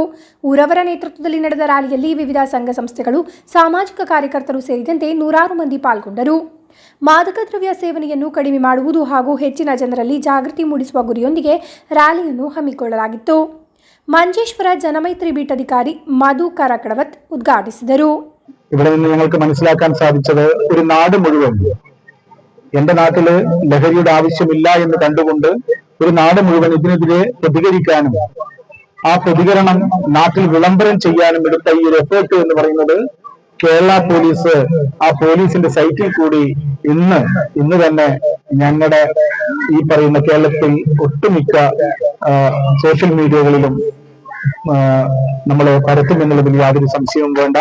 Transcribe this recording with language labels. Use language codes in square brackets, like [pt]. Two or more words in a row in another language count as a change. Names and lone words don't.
[kn] ಊರವರ ನೇತೃತ್ವದಲ್ಲಿ ನಡೆದ ರ್ಯಾಲಿಯಲ್ಲಿ ವಿವಿಧ ಸಂಘ ಸಂಸ್ಥೆಗಳು, ಸಾಮಾಜಿಕ ಕಾರ್ಯಕರ್ತರು ಸೇರಿದಂತೆ ನೂರಾರು ಮಂದಿ ಪಾಲ್ಗೊಂಡರು. ಮಾದಕ ದ್ರವ್ಯ ಸೇವನೆಯನ್ನು ಕಡಿಮೆ ಮಾಡುವುದು ಹಾಗೂ ಹೆಚ್ಚಿನ ಜನರಲ್ಲಿ ಜಾಗೃತಿ ಮೂಡಿಸುವ ಗುರಿಯೊಂದಿಗೆ ರ್ಯಾಲಿಯನ್ನು ಹಮ್ಮಿಕೊಳ್ಳಲಾಗಿತ್ತು. ಮಂಜೇಶ್ವರ ಜನಮೈತ್ರಿ ಬೀಟ್ ಅಧಿಕಾರಿ ಮಧು ಕರಕಡವತ್ ಉದ್ಘಾಟಿಸಿದರು. [ml] ഇവിടെ നിന്ന് ഞങ്ങൾക്ക് മനസ്സിലാക്കാൻ സാധിച്ചത് ഒരു നാട് മുഴുവൻ, എന്റെ നാട്ടില് ലഹരിയുടെ ആവശ്യമില്ല എന്ന് കണ്ടുകൊണ്ട് ഒരു നാട് മുഴുവൻ ഇതിനെതിരെ പ്രതികരിക്കാനും ആ പ്രതികരണം നാട്ടിൽ വിളംബരം ചെയ്യാനും എടുത്ത ഈ ഒരു എഫേർട്ട് എന്ന് പറയുന്നത് കേരള പോലീസ് ആ പോലീസിന്റെ സൈറ്റിൽ കൂടി ഇന്ന് തന്നെ ഞങ്ങളുടെ ഈ പറയുന്ന കേരളത്തിൽ ഒട്ടുമിക്ക [en] social media [ml] നമ്മൾ പരത്തുമെന്നുള്ളതിൽ യാതൊരു സംശയവും വേണ്ട.